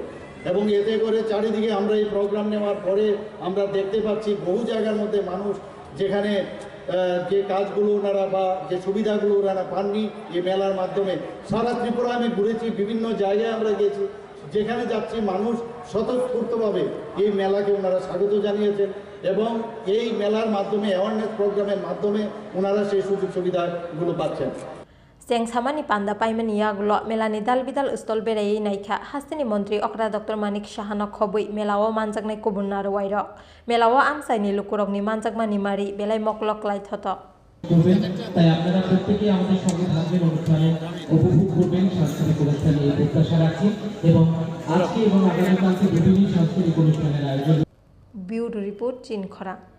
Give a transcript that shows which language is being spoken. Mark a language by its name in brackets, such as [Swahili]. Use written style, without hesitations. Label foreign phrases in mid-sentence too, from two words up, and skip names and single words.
[Bangla] এবং এতে করে চারিদিকে আমরা এই প্রোগ্রাম নেওয়ার পরে আমরা দেখতে পাচ্ছি বহু জায়গার মধ্যে মানুষ যেখানে যে কাজগুলো ওনারা বা যে সুবিধাগুলো ওনারা পাননি এই মেলার মাধ্যমে। সারা ত্রিপুরা আমি ঘুরেছি, বিভিন্ন জায়গায় আমরা গেছি, যেখানে যাচ্ছি মানুষ স্বতঃস্ফূর্তভাবে এই মেলাকে ওনারা স্বাগত জানিয়েছেন, এবং এই মেলার মাধ্যমে [English] awareness programme [Bangla] মাধ্যমে ওনারা সেই সুযোগ সুবিধাগুলো পাচ্ছেন। [Kok Borok] Seng samani panda paiman yagulo melani dal bidal ustol berai naikha hastini montri okra Dr. Manik Shahana khobui melawo manjaknai kubunnar wairo melawo amsaini lukurokni manjakmani mari belai moklok lai thoto [Bangla] তাই আপনারা প্রত্যেকেই আমাদের সঙ্গে থাকবেন, অনুষ্ঠানে উপভোগ করবেন, সাংস্কৃতিক অনুষ্ঠানে এই প্রত্যাশা রাখি এবং আজকে এবং আগামীকালকে বিভিন্ন সাংস্কৃতিক অনুষ্ঠানের আয়োজন। ব্যুরো রিপোর্ট চিনখরা।